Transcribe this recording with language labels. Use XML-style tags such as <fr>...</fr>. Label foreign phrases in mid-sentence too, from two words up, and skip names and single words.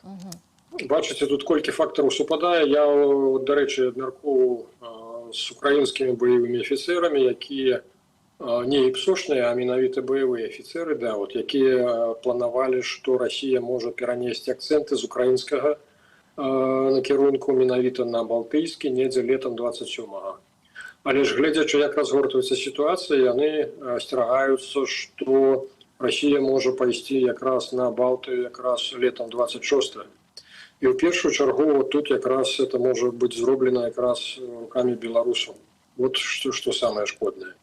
<uk>Бачите, тут кілька факторів супадає. Я, до речі, міркував з українськими бойовими офіцерами, які не іпсошні, а менавіта бойові офіцери, да, от, які планували, що Росія може перенести акценти з українського накерунку менавіта на Балтійський недзе летом 27-го. Але ж, глядячи, як розгортується ситуація, вони остерігаються, що Росія може пойти якраз на Балтію якраз летом 26-го. І в першу чергу тут якраз це може бути зроблено якраз руками білорусів. От що саме шкодне.</uk>